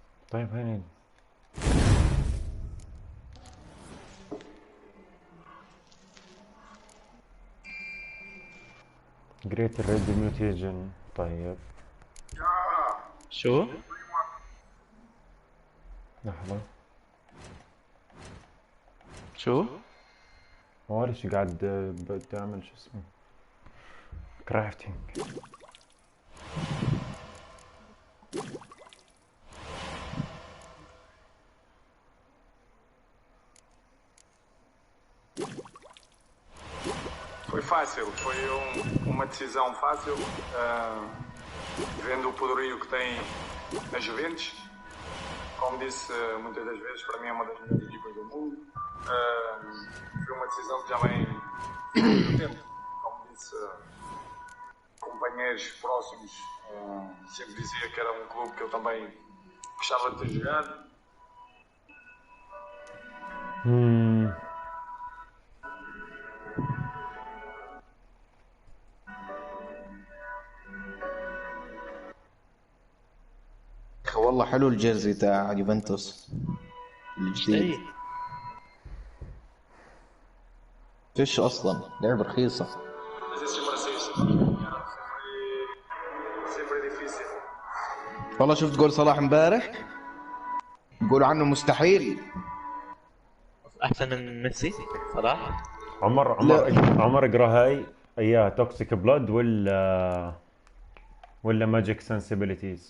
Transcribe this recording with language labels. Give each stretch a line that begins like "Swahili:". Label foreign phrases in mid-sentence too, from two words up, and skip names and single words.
Arabic: طيب هيني جريت
English: red mutation.
Arabic: طيب شو؟ لحظة، شو؟ اول شي قاعد بدي اعمل شو اسمه كرافتنج.
Portuguese: Foi fácil, foi uma decisão fácil, vendo o poderio que tem a Juventus. Como disse muitas das vezes, para mim é uma das melhores equipas do mundo. Foi uma decisão que já vem do tempo. Como disse, companheiros próximos sempre dizia que era um clube que eu também gostava de ter jogado.
Arabic: والله حلو الجيرزي تاع يوفنتوس الجديد. اي فيش اصلا لعبه رخيصه.
Portuguese: Mas esse sempre assim, sempre difícil.
Arabic: والله شفت جول صلاح امبارح يقولوا عنه مستحيل. احسن من ميسي صراحه. عمر اقرا هاي اياها
English: toxic blood
Arabic: ولا
English: magic sensibilities?